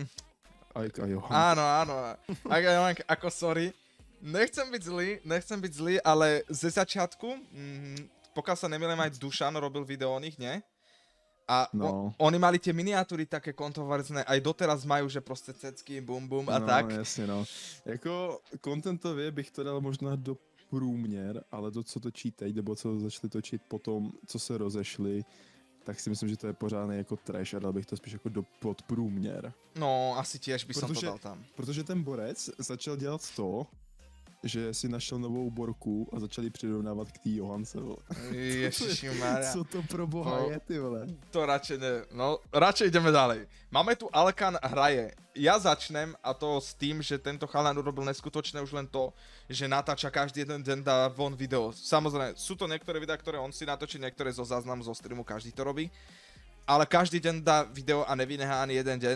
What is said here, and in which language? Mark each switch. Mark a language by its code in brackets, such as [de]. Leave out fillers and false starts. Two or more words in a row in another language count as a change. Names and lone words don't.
[sk] Ajka Johank. Áno. Ajka Johank, ako sorry. Nechcem byť zlý, ale ze začiatku, pokiaľ sa nemýlim, aj Dušan robil video o nich, nie? A no. Oni mali tie miniatúry také kontroverzné, aj doteraz majú, že proste cecky, bum a tak. [cs] No, jasně, no. Jako contentově bych to dal možná do průměr, ale to, co točí teď, nebo co začali točit potom, co se rozešli, tak si myslím, že to je pořádný jako trash a dal bych to spíš jako do podprůměr. [sk] No, asi tiež by som to dal tam. [cs] Protože ten borec začal dělat to, že si našel novou borku a začali přirovnávat k té Johance, vole. Ježišimária. Co to pro boha je, ty vole? [sk] To radšej ne, no radšej ideme ďalej. Máme tu Alkan hraje. Ja začnem a to s tým, že tento chalan urobil neskutočné už len to, že natáča každý jeden deň dá von video. Samozrejme, sú to niektoré videá, ktoré on si natočí, niektoré zo záznamu zo streamu, každý to robí. Ale každý deň dá video a nevynechá ani jeden deň.